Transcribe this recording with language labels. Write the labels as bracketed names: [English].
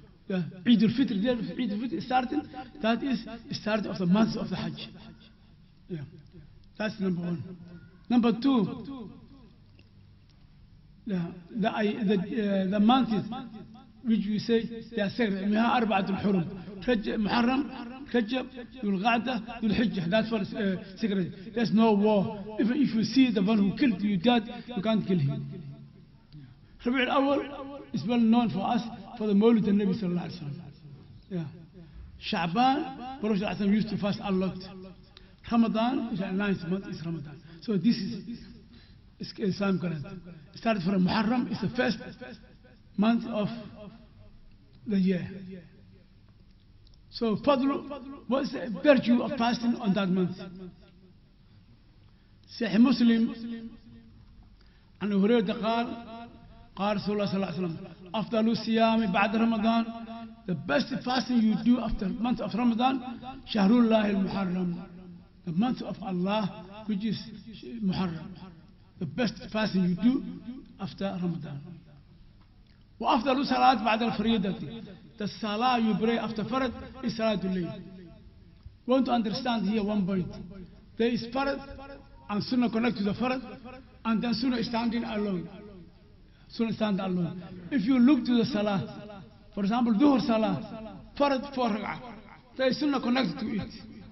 [English] Eid al-Fitr, Eid al-Fitr starting, that is the start of the month of the Hajj. Yeah. That's number 1. Number 2, the month is which we say they are sacred. [Arabic] منها أربعة الحرم محرم رجب ذو القعدة ذو الحجة. [English] That's what sacred. There's no war. Even if you see the one who killed you dead, you can't kill him. ربيع الأول is well known for us for the Mawlid al-Nabi sallallahu alaihi wasallam. Yeah. Sha'ban, Prophet sallallahu alaihi wasallam used to fast a lot. Ramadan is the 9th month is Ramadan. So this is Islam calendar. It started from Muharram. It's the first month of the year. So Fadlu, what's the virtue of fasting on that month? [Arabic] Sahih Muslim عن أبي هريرة قال رسول الله صلى الله عليه وسلم أفضل الصيام بعد رمضان. [English] The best fasting you do after the month of Ramadan, [Arabic] شهر الله المحرم, [English] the month of Allah, which is Muharram. The best fasting you do after Ramadan. [Arabic] وأفضل الصلاة بعد الفريضة. [English] The salah you pray after Farad is Salatul Layl. We want to understand here one point. There is Farad and Sunnah connect to the Farad, and then Sunnah is standing alone. Sunnah standing alone. If you look to the salah, for example, Dhuhr salah, Farad 4 rak'ah, there is Sunnah connected to it.